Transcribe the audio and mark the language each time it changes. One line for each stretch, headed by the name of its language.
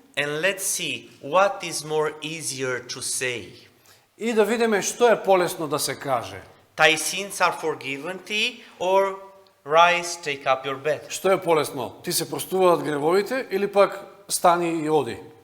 English: and let's see what is more easier to say.
Macedonian: и да видиме што е полесно да се каже.
English: Thy sins are forgiven thee, or rise, take up your bed.
Macedonian: Што е полесно? Ти се простуваат гревовите или пак стани и оди?